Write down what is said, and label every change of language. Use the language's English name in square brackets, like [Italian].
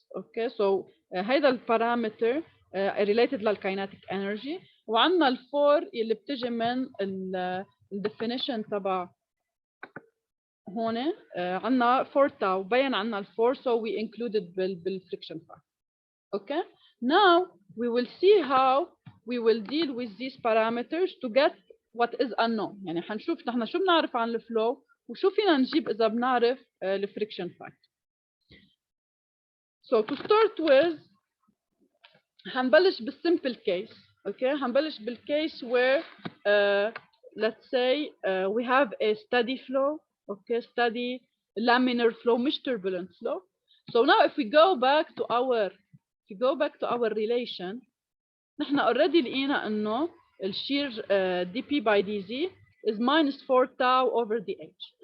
[Arabic] اوكي سو هيدا البارامتر related للكايناتيك انرجي، وعندنا الفور اللي بتجي من الديفينيشن تبع هون. عندنا 4 تاو بين عندنا الفور [English] so we included [Arabic] بالفريكشن factor. [English] Okay now we will see how we will deal with these parameters to get what is unknown. [Arabic] يعني حنشوف نحن شو بنعرف عن الفلو وشو فينا نجيب اذا بنعرف الفريكشن factor. [English] So to start with [Arabic] حنبلش بالsimple case. [English] Okay [Arabic] حنبلش [English] بالcase where let's say we have a steady flow. Okay steady laminar flow مش turbulent flow. So now if we go back to our relation [Arabic] نحن [English] already [Arabic] لقينا انه الشير [English] dp by dz is minus 4 tau over dh.